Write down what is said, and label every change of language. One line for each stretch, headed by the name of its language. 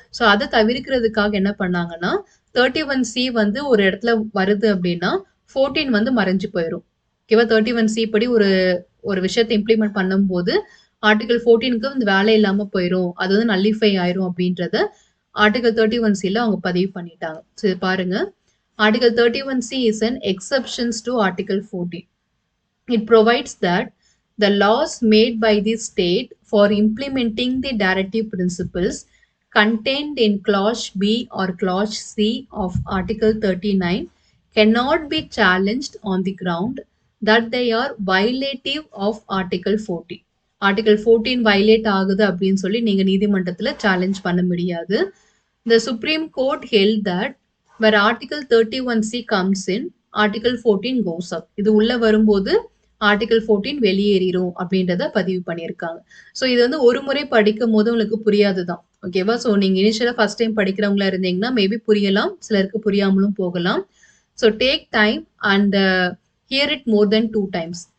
Tamil: So அதை தவிர்க்கிறதுக்காக என்ன பண்ணாங்கன்னா 31C வந்து ஒரு இடத்துல வருது அப்படின்னா 14 வந்து மறைஞ்சு போயிடும். ஓகேவா? 31C படி ஒரு விஷயத்தை இம்ப்ளிமெண்ட் பண்ணும்போது ஆர்டிகல் 14க்கு வந்து வேலை இல்லாம போயிடும், அது வந்து நல்லிஃபை ஆயிரும் அப்படின்றத ஆர்டிகல் 31Cல அவங்க பதிவு பண்ணிட்டாங்க. சரி பாருங்க,
English: Article 31C is an exceptions to article 14. It provides that the laws made by the state for implementing the directive principles contained in clause B or clause C of article 39 cannot be challenged on the ground that they are violative of article 14.
Tamil: Article 14 violate ஆகுது அப்படின்னு சொல்லி நீங்க நீதிமன்றத்துல challenge பண்ண முடியாது.
English: The Supreme Court held that where Article 31C comes in, Article 14 goes up.
Tamil: இது உள்ள வரும்போது ஆர்டிகல் 14 வெளியேறிரும் அப்படின்றத பதிவு பண்ணியிருக்காங்க. ஸோ இது வந்து ஒரு முறை படிக்கும் போது உங்களுக்கு புரியாது தான். ஓகேவா? ஸோ நீங்க இனிஷியலா ஃபர்ஸ்ட் டைம் படிக்கிறவங்களா இருந்தீங்கன்னா மேபி புரியலாம், சிலருக்கு புரியாமலும் போகலாம்.
English: So take time and hear it more then 2 times.